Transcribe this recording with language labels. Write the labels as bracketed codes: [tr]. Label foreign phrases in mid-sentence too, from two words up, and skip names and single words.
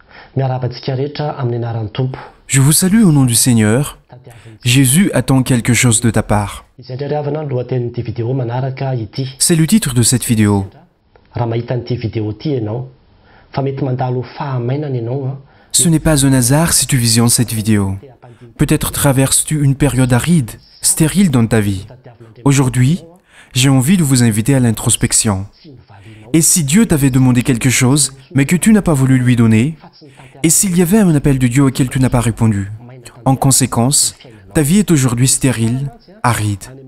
[mg] Miarabantsika rehetra amin'ny anaran'ny Tompo. [fr] Je vous salue au nom du Seigneur. Jésus attend quelque chose de ta part. [mg] Izay indray havana ny lohatenin'ity vidéo manaraka ity. [fr] C'est le titre de cette vidéo. [mg] Raha mahita an'ity vidéo ity ianao, fa mety mandalo fahamainana ianao. [fr] Ce n'est pas un hasard si tu visionnes cette vidéo. Peut-être traverses-tu une période aride, stérile dans ta vie. Aujourd'hui, j'ai envie de vous inviter à l'introspection. Et si Dieu t'avait demandé quelque chose, mais que tu n'as pas voulu lui donner, et s'il y avait un appel de Dieu auquel tu n'as pas répondu, en conséquence, ta vie est aujourd'hui stérile, aride.